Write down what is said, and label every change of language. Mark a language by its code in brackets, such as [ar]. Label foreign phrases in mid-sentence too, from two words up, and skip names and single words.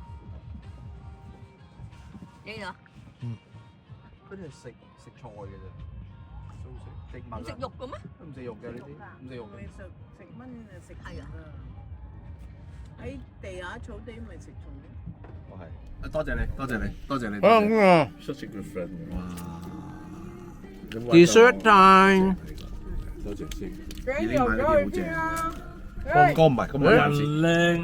[yue] 影啊！嗰啲係食菜嘅啫，素食植物。唔食肉嘅咩？都唔食肉嘅呢啲，唔食肉嘅。食蚊食係啊！喺地下草地咪食蟲咯。我係。多謝你，多謝你，多謝你。 [en] Such a good friend。哇！Dessert time。 [yue] 多謝先。你又咗去邊啊？放歌唔係咁樣靚